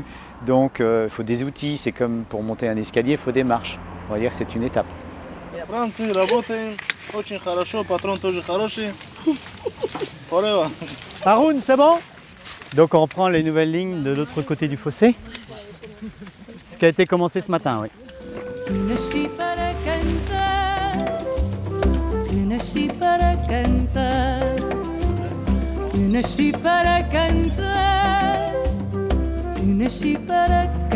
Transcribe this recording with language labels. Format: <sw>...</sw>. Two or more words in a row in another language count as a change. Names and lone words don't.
<fr>Donc il faut des outils, c'est comme pour monter un escalier, il faut des marches. On va dire que c'est une étape. Haroun, c'est bon? Donc on reprend les nouvelles lignes de l'autre côté du fossé. Ce qui a été commencé ce matin, oui.</fr> <pt>Que nasci para cantar, que nasci para cantar, que nasci para</pt>